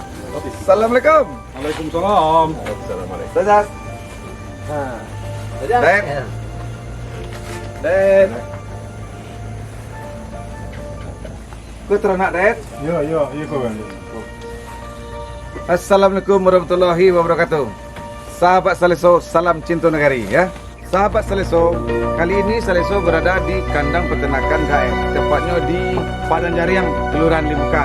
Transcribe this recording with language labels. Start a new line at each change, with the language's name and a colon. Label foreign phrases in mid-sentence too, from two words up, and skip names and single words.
Arabic: السلام عليكم. وعليكم السلام.
Minangkabau: Assalamualaikum. Ustaz. Den. Den. Kau teranak, Den?
Indonesian: Ya, kawan.
Arabic: السلام عليكم ورحمة الله وبركاته.
Indonesian: Sahabat Saleso, salam cinta negari ya. Sahabat Saleso, kali ini Saleso berada di kandang peternakan Gaet, tepatnya di Padang Jariang, Kelurahan Limukan.